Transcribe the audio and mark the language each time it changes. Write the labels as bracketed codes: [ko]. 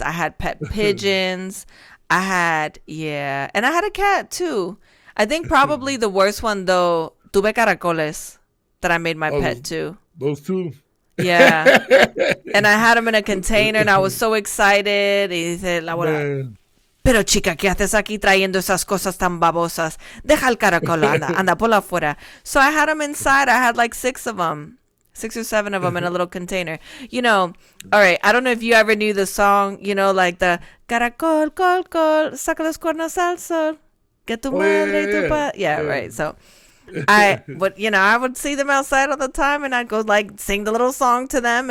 [en] I had pet pigeons. And I had a cat too. I think probably the worst one though, [es] tuve caracoles [en] that I made my pet too. Those two. Yeah. And I had them in a container and I was so excited. [es] Y dice la abuela, [en] Man. [es] pero chica, ¿qué haces aquí trayendo esas cosas tan babosas? Deja el caracol, anda por afuera. [en] So I had them inside. I had like 6 of them. 6 or 7 of them in a little container. All right, I don't know if you ever knew the song, like the [es] caracol, col, saca los cuernos al sol, que tu madre y tu padre. [en] Yeah, right. So I would see them outside all the time and I'd go like sing the little song to them.